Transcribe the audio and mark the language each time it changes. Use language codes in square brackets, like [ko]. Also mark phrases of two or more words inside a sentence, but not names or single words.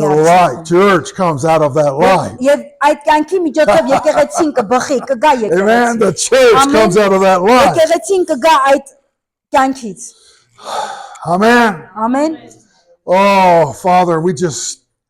[en] The light [hy] արդյունքում։ [en] church comes out of that light. [hy] Եվ այդ կյանքի միջոցով եկեղեցին կբխի, կգա [en] Amen. [hy] եկեղեցի։ [en] The church Amen. comes out of that light. [hy] Եկեղեցին կգա այդ կյանքից։ [en] Amen. [hy] Ամեն։ [en] Oh, Father, we just